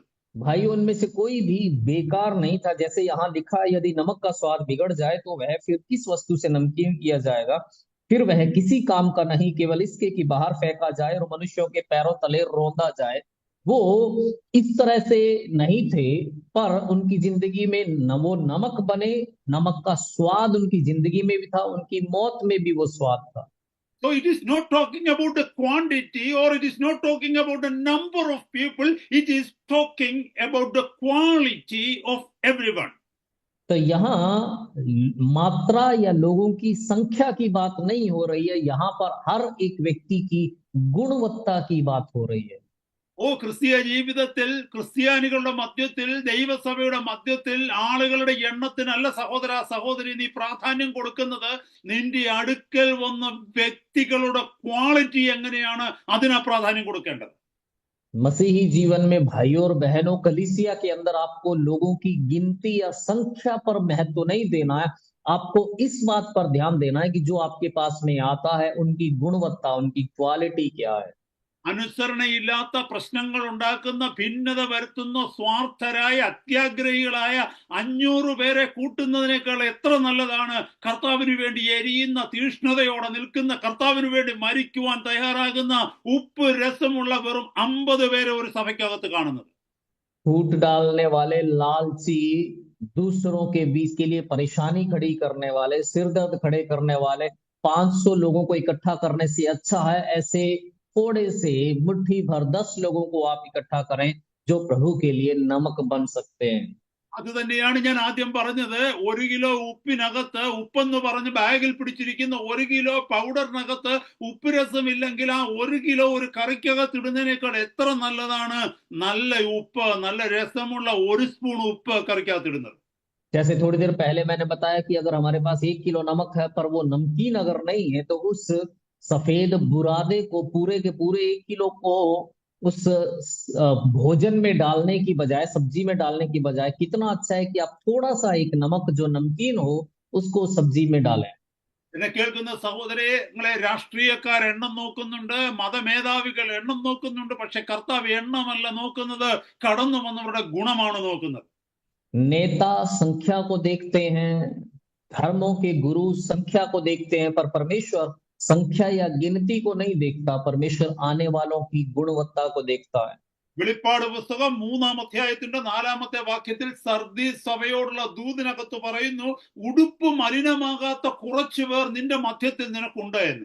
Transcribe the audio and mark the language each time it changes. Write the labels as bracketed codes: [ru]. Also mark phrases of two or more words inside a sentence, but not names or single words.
[hi] भाई, उनमें से कोई भी बेकार नहीं था। जैसे यहाँ लिखा है, यदि नमक का स्वाद बिगड़ जाए तो वह फिर किस वस्तु से नमकीन किया जाएगा, फिर वह किसी काम का नहीं, केवल इसके कि बाहर फेंका जाए और मनुष्यों के पैरों तले रौंदा जाए। वो इस तरह से नहीं थे, पर उनकी जिंदगी में वो नमक बने। नमक का स्वाद उनकी जिंदगी में भी था, उनकी मौत में भी वो स्वाद था। [en] So it is not talking about the quantity, or it is not talking about the number of people. It is talking about the quality of everyone. [hi] तो यहाँ मात्रा या लोगों की संख्या की बात नहीं हो रही है, यहाँ पर हर एक व्यक्ति की गुणवत्ता की बात हो रही है। [ml] ഓ, ക്രിസ്തീയ ജീവിതത്തിൽ, ക്രിസ്ത്യാനികളുടെ മധ്യത്തിൽ, ദൈവസഭയുടെ മധ്യത്തിൽ ആളുകളുടെ എണ്ണത്തിനല്ല സഹോദര സഹോദരി നീ പ്രാധാന്യം കൊടുക്കുന്നത്, നിന്റെ അടുക്കൽ വന്ന വ്യക്തികളുടെ ക്വാളിറ്റി എങ്ങനെയാണ് അതിനാ പ്രാധാന്യം കൊടുക്കേണ്ടത്. [hi] मसीही जीवन में भाइयों और बहनों, कलीसिया के अंदर आपको लोगों की गिनती या संख्या पर महत्व नहीं देना है, आपको इस बात पर ध्यान देना है कि जो आपके पास में आता है उनकी गुणवत्ता, उनकी क्वालिटी क्या है। [ml] അനുസരണയില്ലാത്ത പ്രശ്നങ്ങൾ ഉണ്ടാക്കുന്ന, ഭിന്നത വരുത്തുന്ന, സ്വാർത്ഥരായ അത്യാഗ്രഹികളായ 500 പേരെ കൂട്ടുന്നതിനേക്കാൾ എത്ര നല്ലതാണ് കർത്താവിന് വേണ്ടി എരിയുന്ന, തീഷ്ണതയോടെ നിൽക്കുന്ന, കർത്താവിന് വേണ്ടി മരിക്കുവാൻ തയ്യാറാകുന്ന, ഉപ്പ് രസമുള്ള വെറും 50 പേരെ ഒരു സഭയ്ക്കകത്ത് കാണുന്നത്. [hi] फूट डालने वाले, लालची, दूसरों के बीच के लिए परेशानी खड़ी करने वाले, सिरदर्द खड़े करने वाले, 500 लोगों को इकट्ठा करने से अच्छा है ऐसे थोड़े से मुट्ठी भर 10 लोगों को आप इकट्ठा करें जो प्रभु के लिए नमक बन सकते हैं। [ml] അത് തന്നെയാണ് ഞാൻ ആദ്യം പറഞ്ഞത്. 1 കിലോ ഉപ്പിനകത്ത് ഉപ്പെന്ന് പറഞ്ഞ് ബാഗിൽ പിടിച്ചിരിക്കുന്ന 1 കിലോ പൗഡറിനകത്ത് ഉപ്പ് രസമില്ലെങ്കിൽ ആ 1 കിലോ ഒരു കറിക്കകത്ത് ഇടുന്നതിനേക്കാൾ എത്ര നല്ലതാണ് നല്ല ഉപ്പ്, നല്ല രസമുള്ള 1 സ്പൂൺ ഉപ്പ് കറിക്കകത്ത് ഇടുന്നത്. [hi] जैसे थोड़ी देर पहले मैंने बताया कि अगर हमारे पास 1 किलो नमक है पर वो नमकीन अगर नहीं है तो उस सफेद बुरादे को पूरे के पूरे 1 किलो को उस भोजन में डालने की बजाय, सब्जी में डालने की बजाय कितना अच्छा है कि आप थोड़ा सा एक नमक जो नमकीन हो उसको सब्जी में डालें। [ml] എന്നെ കേൾക്കുന്ന സഹോദരങ്ങളെ, രാഷ്ട്രീയക്കാർ എണ്ണം നോക്കുന്നുണ്ട്, മതമേധാവികൾ എണ്ണം നോക്കുന്നുണ്ട്, പക്ഷെ കർത്താവ് എണ്ണമല്ല നോക്കുന്നത്, കടന്നു വന്നവരുടെ ഗുണമാണ് നോക്കുന്നത്. [hi] नेता संख्या को देखते हैं, धर्मों के गुरु संख्या को देखते हैं, पर परमेश्वर संख्या या गिनती को नहीं देखता, परमेश्वर आने वालों की गुणवत्ता को देखता है। [ml] വെളിപ്പാട് പുസ്തകം 3-ാം അധ്യായത്തിന്റെ 4-ാമത്തെ വാക്യത്തിൽ സർദീസ് സഭയോടുള്ള ദൂതിനകത്ത് പറയുന്നു, ഉടുപ്പ് മലിനമാകാത്ത കുറച്ചു പേർ നിന്റെ മധ്യത്തിൽ നിനക്കുണ്ട് എന്ന്.